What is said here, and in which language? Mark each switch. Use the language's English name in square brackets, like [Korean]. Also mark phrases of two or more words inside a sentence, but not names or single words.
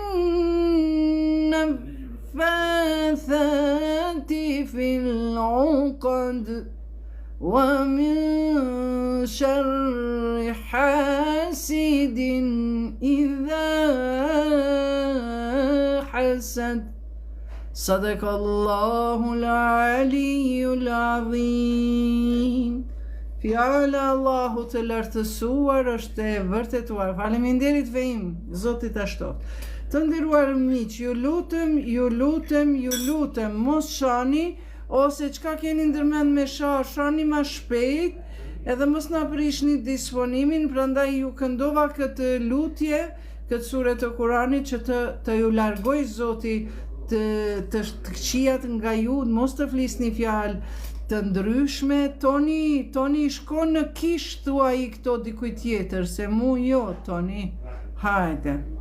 [Arabic] النفاثات في العقد ومن شر حاسد إذا حسد صدق الله العلي العظيم. [Albanian] Fjala Allahu të lartësuar është e vërtetuar. Faleminderit vejim, Zotit ashtot. Të nderuar miq, ju lutem, mos shani, ose çka keni ndërmend me shani ma shpejt, edhe mos na prishni disponimin, prandaj ju këndova këtë lutje, këtë sure të Kuranit që të ju largoj Zoti të këqijat nga ju, mos të flisni fjalë të ndryshme, Toni shko në kish, thua i këto dikuj tjetër, se mu jo, Toni, hajde.